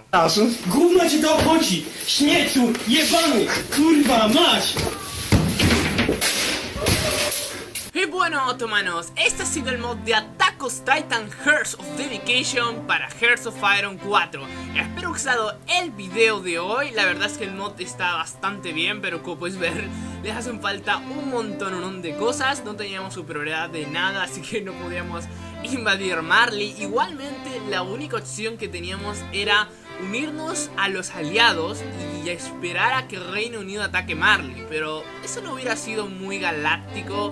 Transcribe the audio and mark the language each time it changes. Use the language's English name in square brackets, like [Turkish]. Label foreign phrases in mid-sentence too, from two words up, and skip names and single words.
[Polish] Gówno ci to obchodzi! Śmieciu! Jebany! Kurwa mać! [Spanish] Y bueno, otomanos, este ha sido el mod de Attack-os Titan Hearts of Dedication para Hearts of Iron 4. Espero que os haya gustado el video de hoy. La verdad es que el mod está bastante bien, pero como puedes ver, les hacen falta un montón de cosas. No teníamos superioridad de nada, así que no podíamos invadir Marley. Igualmente, la única opción que teníamos era unirnos a los aliados y esperar a que el Reino Unido ataque Marley, pero eso no hubiera sido muy galáctico.